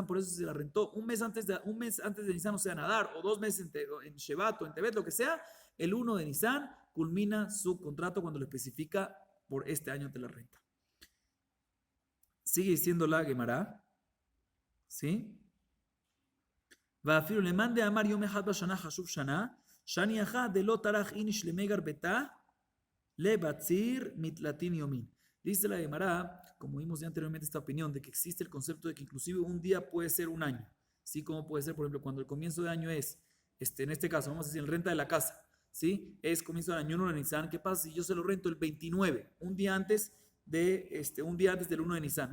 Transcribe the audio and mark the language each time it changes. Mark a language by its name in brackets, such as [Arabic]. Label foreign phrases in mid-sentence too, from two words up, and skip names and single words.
[Spanish] Por eso si se la rentó un mes antes de Nisan, o sea, Nadar, o 2 meses en Shevat o en Tebet, lo que sea, el 1 de Nisan culmina su contrato cuando lo especifica por este año de la renta. Sigue diciendo la Gemara, ¿sí? [Aramaic] ואפילו למאן דאמר יום אחד בשנה חשוב שנה, שני אחד דלא טרח איניש למגר ביתה, לבציר מתלתין יומין. [Spanish] Dice la Gemara, como vimos ya anteriormente esta opinión, de que existe el concepto de que inclusive un día puede ser un año. ¿Sí? Como puede ser, por ejemplo, cuando el comienzo de año es, en este caso, vamos a decir, el renta de la casa, ¿sí? Es comienzo del año 1 de Nisan. ¿Qué pasa si yo se lo rento el 29, un día antes del 1 de Nisan?